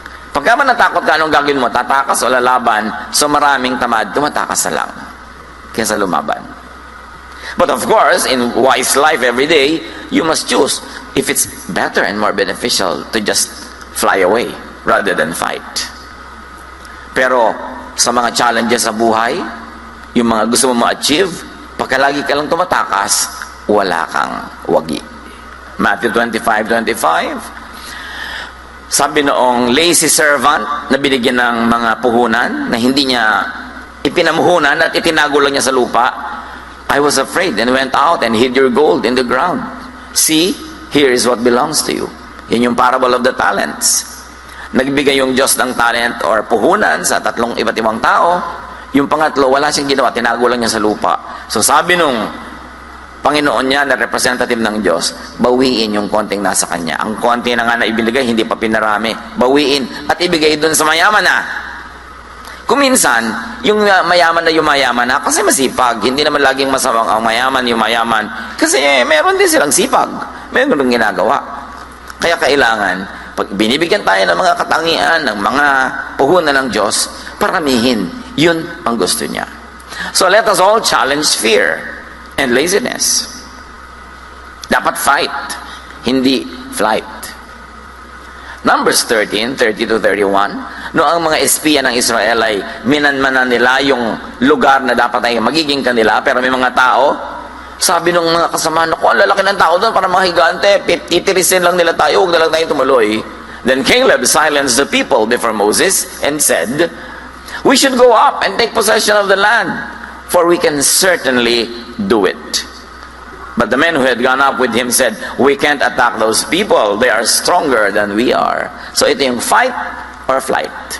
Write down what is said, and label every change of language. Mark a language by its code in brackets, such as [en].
[tl] Pagka man natakot ka, anong gagawin mo? Tatakas o lalaban? So maraming tamad, tumatakas na lang kaysa lumaban. [en] But of course, in wise life every day, you must choose if it's better and more beneficial to just fly away rather than fight. [tl] Pero sa mga challenges sa buhay, yung mga gusto mo ma-achieve, pagka lagi ka lang tumatakas, wala kang wagi. Matthew 25:25, sabi noong [en] lazy servant [tl] na binigyan ng mga puhunan na hindi niya ipinamuhunan at itinago lang niya sa lupa, [en] I was afraid and went out and hid your gold in the ground. See, here is what belongs to you. [tl] Yan yung [en] parable of the talents. [tl] Nagbigay yung Diyos ng talent or puhunan sa tatlong iba't ibang tao. Yung pangatlo, wala siyang ginawa, tinago lang niya sa lupa. So sabi nung Panginoon niya na representative ng Diyos, bawiin yung konting nasa kanya. Ang konti na nga na ibinigay, hindi pa pinarami. Bawiin at ibigay dun sa mayaman na. Kuminsan, yung mayaman na yumayaman na, kasi masipag. Hindi naman laging masamang ang mayaman, yumayaman. Kasi meron din silang sipag. Meron din ginagawa. Kaya kailangan, pag binibigyan tayo ng mga katangian, ng mga puhunan ng Diyos, Paramihin. Yun ang gusto niya. [en] So let us all challenge fear and laziness. [tl] Dapat fight, hindi flight. Numbers 13, 30-31, no ang mga espiya ng Israel ay minanmanan nila yung lugar na dapat ay magiging kanila, pero may mga tao, sabi ng mga kasama, naku, ang lalaki ng tao doon, para mga higante, titirisin lang nila tayo, huwag na lang tayo tumuloy. [en] Then Caleb silenced the people before Moses and said, we should go up and take possession of the land, for we can certainly do it. But the men who had gone up with him said, we can't attack those people. They are stronger than we are. So [tl] ito yung [en] fight or flight.